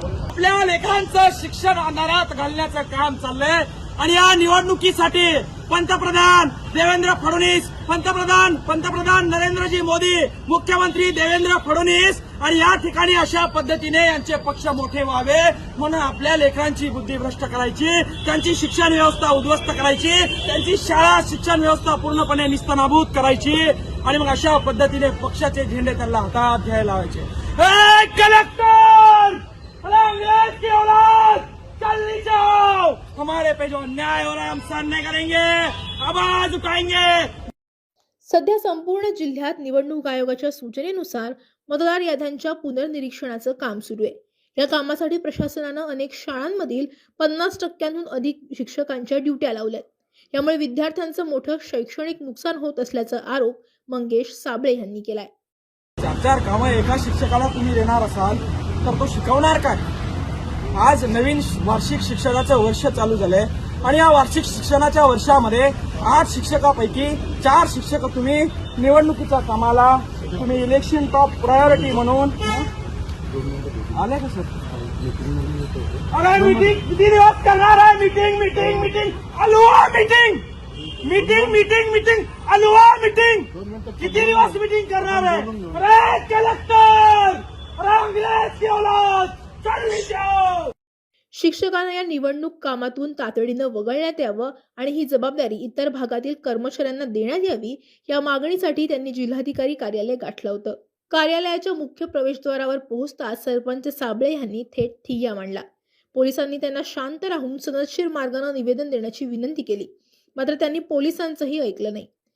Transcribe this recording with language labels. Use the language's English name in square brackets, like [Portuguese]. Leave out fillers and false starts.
[Marathi] आपल्या लेकरांचं शिक्षण अंधारात घालण्याचं काम चाललंय आणि या निवडणुकीसाठी पंतप्रधान देवेंद्र फडणवीस, पंतप्रधान नरेंद्रजी मोदी, मुख्यमंत्री देवेंद्र फडणवीस आणि या ठिकाणी अशा पद्धतीने यांचे पक्ष मोठे व्हावे म्हणून आपल्या लेकरांची बुद्धी भ्रष्ट करायची, त्यांची शिक्षण व्यवस्था उद्ध्वस्त करायची, त्यांची शाळा शिक्षण व्यवस्था पूर्णपणे निस्तनाभूत करायची आणि मग अशा पद्धतीने पक्षाचे झेंडे त्यांना हातात घ्यायला लावायचे। [Hindi] कलेक्टर की औलाद चल नीचे आओ, हमारे पे जो अन्याय हो रहा है हम सहन नहीं करेंगे, आवाज उठाएंगे। [Marathi] सध्या संपूर्ण जिल्ह्यात निवडणूक आयोगाच्या सूचनेनुसार मतदार याद्यांच्या पुनर्निरीक्षणाचं काम सुरू आहे। या कामासाठी प्रशासनानं अनेक शाळांमधील 50% अधिक शिक्षकांच्या ड्युट्या लावल्यात। यामुळे विद्यार्थ्यांचं मोठं शैक्षणिक नुकसान होत असल्याचा आरोप मंगेश साबळे यांनी केलाय। 4 कामं एका शिक्षकाला तुम्ही देणार असाल तर तो शिकवणार काय? आज नवीन वार्षिक शिक्षणाचं वर्ष चालू झालंय आणि या वार्षिक शिक्षणाच्या वर्षामध्ये 8 शिक्षकापैकी 4 शिक्षक तुम्ही निवडणुकीच्या कामाला, तुम्ही इलेक्शन टॉप प्रायोरिटी म्हणून आले का सर? अरे मीटिंग किती दिवस करणार आहे? मीटिंग अलुआ मीटिंग अलुआ मीटिंग किती दिवस मीटिंग करणार आहे? [Hindi] अरे कलेक्टर, अरे अंग्रेज की औलाद चल नीचे आओ। [Marathi] शिक्षकांना या निवडणूक कामातून तातडीनं वगळण्यात यावं आणि ही जबाबदारी इतर भागातील कर्मचाऱ्यांना देण्यात यावी, या मागणीसाठी त्यांनी जिल्हाधिकारी कार्यालय गाठलं होतं। कार्यालयाच्या मुख्य प्रवेशद्वारावर पोहोचताच सरपंच साबळे यांनी थेट ठिय्या मांडला। पोलिसांनी त्यांना शांत राहून सनदशीर मार्गाने निवेदन देण्याची विनंती केली, मात्र त्यांनी पोलिसांचंही ऐकलं नाही।